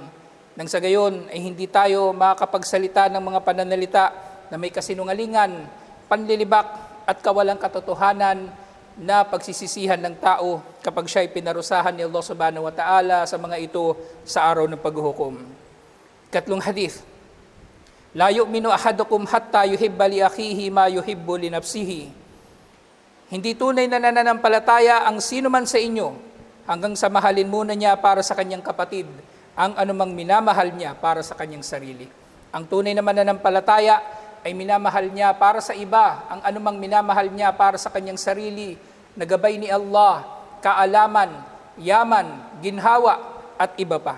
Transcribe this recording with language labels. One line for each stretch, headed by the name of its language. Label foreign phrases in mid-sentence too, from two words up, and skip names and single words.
Filipino: Nang sa gayon ay hindi tayo makakapagsalita ng mga pananalita na may kasinungalingan, panlilibak at kawalang katotohanan na pagsisisihan ng tao kapag siya ay pinarusahan ni Allah
Arabic: سبحانه وتعالى
Filipino: sa mga ito sa araw ng paghuhukom. Ikatlong hadith,
Arabic: لا يؤمن أحدكم حتى يحب لأخيه ما يحب لنفسه.
Filipino: Hindi tunay na nananampalataya ang sino man sa inyo hanggang sa mahalin muna niya para sa kanyang kapatid ang anumang minamahal niya para sa kanyang sarili. Ang tunay na mananampalataya ay minamahal niya para sa iba ang anumang minamahal niya para sa kanyang sarili na gabay ni Allah, kaalaman, yaman, ginhawa at iba pa.